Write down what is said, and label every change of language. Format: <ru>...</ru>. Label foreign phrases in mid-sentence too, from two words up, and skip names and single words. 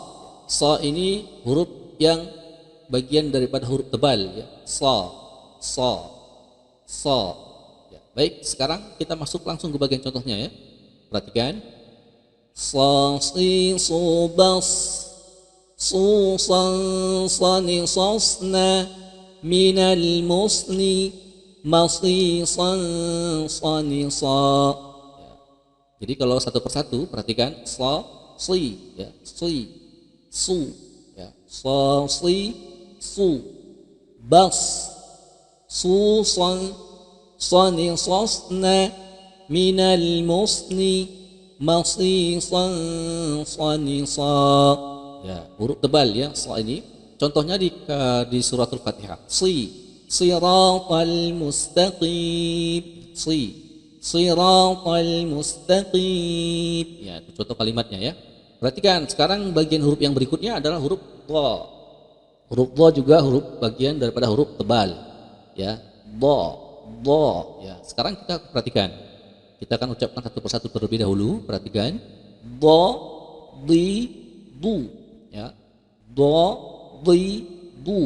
<id>Sa ini huruf yang bagian daripada huruf tebal ya. Sa, sa, sa. Ya, baik, sekarang kita masuk langsung ke bagian contohnya ya. Perhatikan. Sa si su bas su san sani sasna minal musni masi san sani sa. Ya. Jadi kalau satu persatu perhatikan, sa si ya, si su ya, sa si su bas su san sani sasna minal musni masisan sanisa. Ya, huruf tebal ya sa ini. Contohnya di suratul Fatihah.</id> <ar>صراط المستقيم. صراط المستقيم.</ar> <id>Ya, itu contoh kalimatnya ya. Perhatikan, sekarang bagian huruf yang berikutnya adalah huruf dha. Huruf dha juga huruf bagian daripada huruf tebal. Ya, dha. Ya, sekarang kita perhatikan. Kita akan ucapkan satu persatu terlebih dahulu. Perhatikan, do, di, du, ya, do, di, du.</id>